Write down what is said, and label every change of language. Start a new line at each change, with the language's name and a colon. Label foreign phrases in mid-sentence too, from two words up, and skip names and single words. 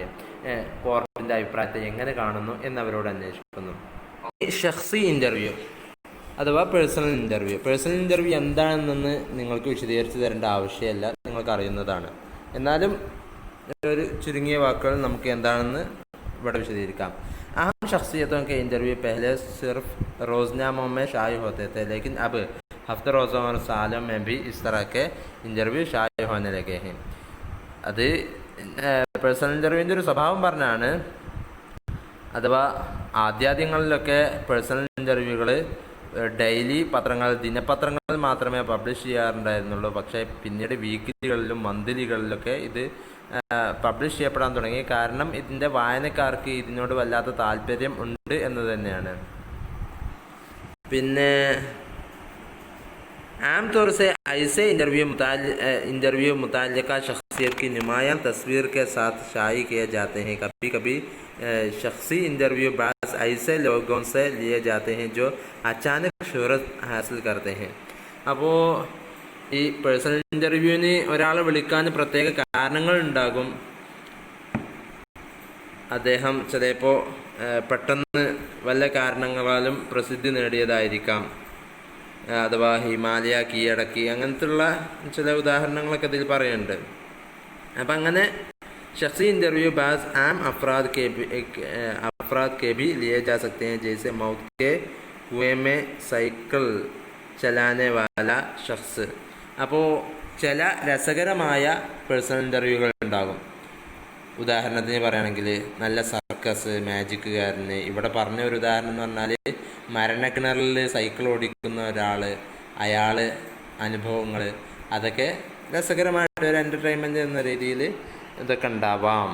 Malayalam: കോർട്ടിൻ്റെ അഭിപ്രായത്തെ എങ്ങനെ കാണുന്നു എന്നവരോട് അന്വേഷിക്കുന്നു. ഷഖ്സി ഇൻ്റർവ്യൂ അഥവാ
English: personal interview
Malayalam: എന്താണെന്ന് നിങ്ങൾക്ക് വിശദീകരിച്ച് തരേണ്ട ആവശ്യമില്ല, നിങ്ങൾക്ക് അറിയുന്നതാണ്. എന്നാലും ഒരു ചുരുങ്ങിയ വാക്കുകൾ നമുക്ക് എന്താണെന്ന് ഇവിടെ വിശദീകരിക്കാം.
Urdu: اہم شخصیتوں کے انٹرویو پہلے صرف روزناموں میں شائع ہوتے تھے، لیکن اب ہفت روزوں اور سالوں میں بھی اس طرح کے انٹرویو شائع ہونے لگے ہیں.
Malayalam: അത് പേഴ്സണൽ ഇൻ്റർവ്യൂവിൻ്റെ ഒരു സ്വഭാവം പറഞ്ഞാണ്. അഥവാ ആദ്യങ്ങളിലൊക്കെ പേഴ്സണൽ ഇൻ്റർവ്യൂകൾ ഡെയിലി ദിനപത്രങ്ങൾ മാത്രമേ പബ്ലിഷ് ചെയ്യാറുണ്ടായിരുന്നുള്ളൂ. പക്ഷേ പിന്നീട് വീക്കിലികളിലും മന്ത്ലികളിലൊക്കെ ഇത് പബ്ലിഷ് ചെയ്യപ്പെടാൻ തുടങ്ങി. കാരണം ഇതിൻ്റെ വായനക്കാർക്ക് ഇതിനോട് വല്ലാത്ത താല്പര്യം ഉണ്ട് എന്ന് തന്നെയാണ്.
Urdu: പിന്നെ عام طور سے ایسے انٹرویو متعلقہ شخصیت کی نمایاں تصویر کے ساتھ شائع کیے جاتے ہیں. کبھی کبھی شخصی انٹرویو بعض ایسے لوگوں سے لیے جاتے ہیں جو اچانک شہرت حاصل کرتے ہیں.
Malayalam: അപ്പോൾ ഈ പേഴ്സണൽ ഇൻ്റർവ്യൂവിന് ഒരാളെ വിളിക്കാൻ പ്രത്യേക കാരണങ്ങളുണ്ടാകും. അദ്ദേഹം ചിലപ്പോൾ പെട്ടെന്ന് വല്ല കാരണങ്ങളാലും പ്രസിദ്ധി നേടിയതായിരിക്കാം. അഥവാ ഹിമാലയ കീഴടക്കി, അങ്ങനത്തുള്ള ചില ഉദാഹരണങ്ങളൊക്കെ ഇതിൽ പറയുന്നുണ്ട്. അപ്പം അങ്ങനെ
Urdu: شخصی انٹرویو بعض عام افراد کے بھی لیے جا سکتے ہیں، جیسے موت کے کنویں میں سائیکل چلانے والا شخص.
Malayalam: അപ്പോൾ ചില രസകരമായ പേഴ്സണൽ ഇൻ്റർവ്യൂകൾ ഉണ്ടാകും. ഉദാഹരണത്തിന് പറയുകയാണെങ്കിൽ നല്ല സർക്കസ് മാജിക്കുകാരന്. ഇവിടെ പറഞ്ഞ ഒരു ഉദാഹരണം എന്ന് പറഞ്ഞാൽ മരണക്കിണറിൽ സൈക്കിൾ ഓടിക്കുന്ന ഒരാൾ, അയാൾ അനുഭവങ്ങൾ, അതൊക്കെ രസകരമായിട്ട് ഒരു എൻ്റർടൈൻമെൻറ്റ് എന്ന രീതിയിൽ ഇതൊക്കെ ഉണ്ടാവാം.